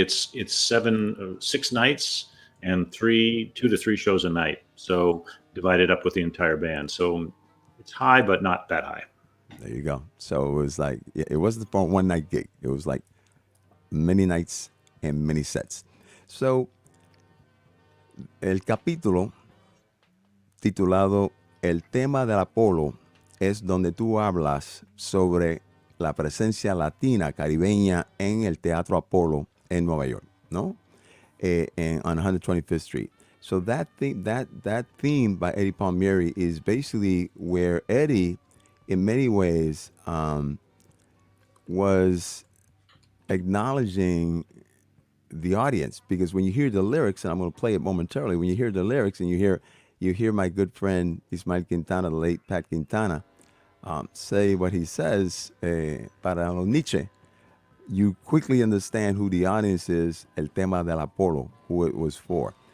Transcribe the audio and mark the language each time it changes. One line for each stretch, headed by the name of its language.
English: It's 6 nights and 2 to 3 shows a night. So divided up with the entire band. So it's high, but not that high. There you go. So it was like, it wasn't for a one night gig. It was like many nights and many sets.
Spanish: So el capítulo titulado El Tema del Apolo es donde tú hablas sobre la presencia latina caribeña en el Teatro Apolo en Nueva York, ¿no?
English: On 125th Street. So that theme by Eddie Palmieri is basically where Eddie, in many ways, was acknowledging the audience, because when you hear the lyrics, and I'm going to play it momentarily, when you hear the lyrics and you hear my good friend Ismael Quintana, the late Pat Quintana, say what he says,
Spanish: para los Nietzsche,
English: you quickly understand who the audience is, El Tema del Apolo, who it was for.